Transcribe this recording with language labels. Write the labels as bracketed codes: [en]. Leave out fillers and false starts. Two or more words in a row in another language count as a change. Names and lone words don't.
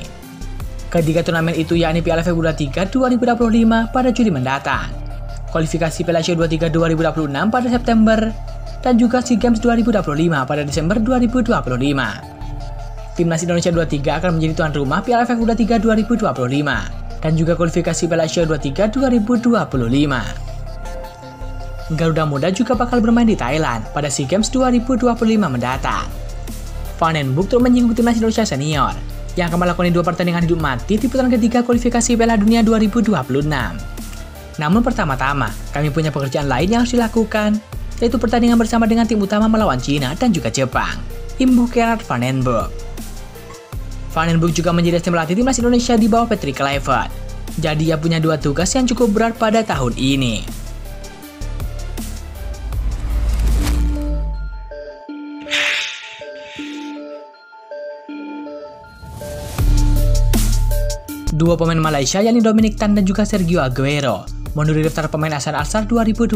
[id] Ketiga turnamen itu yakni Piala AFF U23 2025 pada Juli mendatang, kualifikasi Piala Asia U23 2026 pada September, dan juga SEA Games 2025 pada Desember 2025. Timnas Indonesia 23 akan menjadi tuan rumah Piala AFF U23 2025 dan juga kualifikasi Piala Asia U23 2025. Garuda Muda juga bakal bermain di Thailand pada SEA Games 2025 mendatang. Van den Broek turut menyinggung timnas Indonesia senior yang akan melakoni 2 pertandingan hidup mati di putaran ketiga kualifikasi Piala Dunia 2026. Namun pertama-tama, kami punya pekerjaan lain yang harus dilakukan, yaitu pertandingan bersama dengan tim utama melawan Cina dan juga Jepang, imbuh Gerard van den Broek. Van den Broek juga menjadi tim pelatih timnas Indonesia di bawah Patrick Kluivert. Jadi ia punya 2 tugas yang cukup berat pada tahun ini. Dua pemain Malaysia yakni Dominic Tan dan juga Sergio Aguero mundur dari daftar pemain ASEAN All-Star 2025.